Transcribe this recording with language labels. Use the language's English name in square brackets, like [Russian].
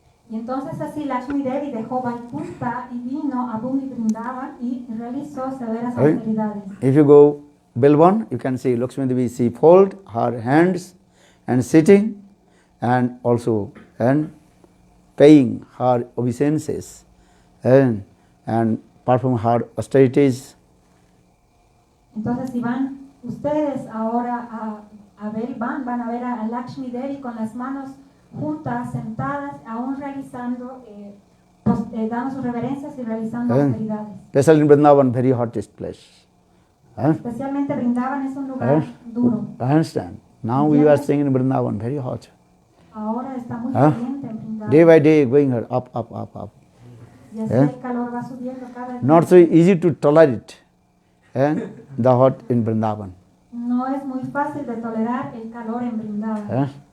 [Spanish] Y entonces así Lakshmi Devi dejó Vaikuntha y vino a Bhumi Vrindavan y realizó severas austeridades. [English] If you go Bilvan, you can see Lakshmi Devi, she fold her hands and sitting and also paying her obeisances and perform hard austerities. [Spanish] Entonces si van ustedes ahora a Bilvan, van a ver a Lakshmi Devi con las manos juntas, sentadas, aún realizando, dando sus reverencias y realizando austeridades. [English] Especially in Vrindavan, very hottest place. [Spanish] Especialmente Vrindavan es un lugar duro. [English] I understand. Now you are staying in Vrindavan, very hot. [Spanish] Ahora está muy caliente en Vrindavan. [English] Day by day going up. [Spanish] Y así el calor va subiendo cada día. [English] Not so easy to tolerate the hot in Vrindavan. [Spanish] No es muy fácil de tolerar el calor en Vrindavan.